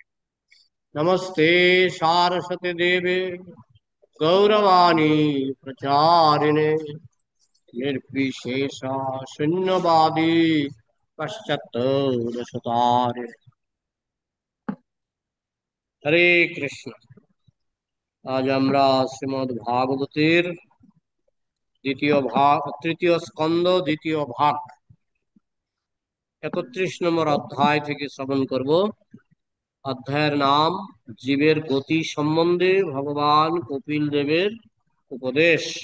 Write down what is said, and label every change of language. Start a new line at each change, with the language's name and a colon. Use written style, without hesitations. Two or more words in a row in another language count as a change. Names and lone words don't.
Sanskrit: नमस्ते सारस्वती देवे गौरवाणी प्रचारिणे निर्विशेषा शून्यवादी पश्चात्तरशतारिणे। हरे कृष्ण।
Bangla: आज আমরা শ্রীমদ্ ভাগবতের তৃতীয় স্কন্ধ দ্বিতীয় ভাগ 31 নম্বর অধ্যায় থেকে শ্রবণ করব। অধ্যায়ের নাম জীবের গতি সম্বন্ধে ভগবান কপিল দেবের উপদেশ।